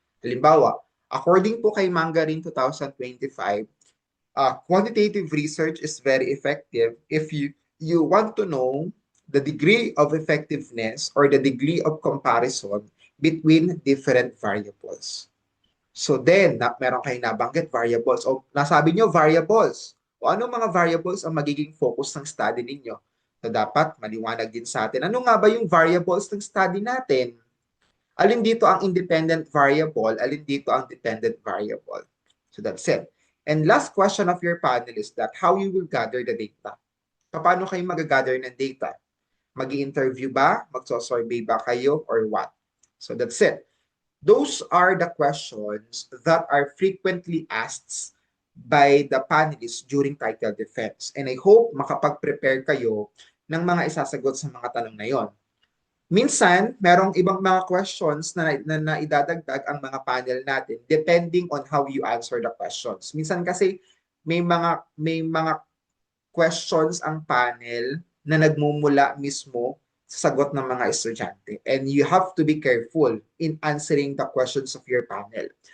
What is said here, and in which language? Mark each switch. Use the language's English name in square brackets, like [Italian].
[Filipino] Halimbawa, [English] according po kay Mangarin 2025, quantitative research is very effective if you want to know the degree of effectiveness or the degree of comparison between different variables. [Filipino] So then, meron kayong nabanggit variables. O nasabi nyo variables. O anong mga variables ang magiging focus ng study ninyo? So dapat maliwanag din sa atin. Ano nga ba yung variables ng study natin? Alin dito ang independent variable? Alin dito ang dependent variable? [English] So that's it. And last question of your panel is that how you will gather the data. [Filipino] Paano kayo mag-gather ng data? Mag-i-interview ba? Magso-survey ba kayo? [English] Or what? So that's it. Those are the questions that are frequently asked by the panelists during title defense. And I hope [Filipino] makapag-prepare kayo ng mga isasagot sa mga tanong na yon. Minsan, merong ibang mga questions na idadagdag ang mga panel natin [English] depending on how you answer the questions. [Filipino] Minsan kasi may mga questions ang panel na nagmumula mismo sa sagot ng mga estudyante. [English] And you have to be careful in answering the questions of your panel.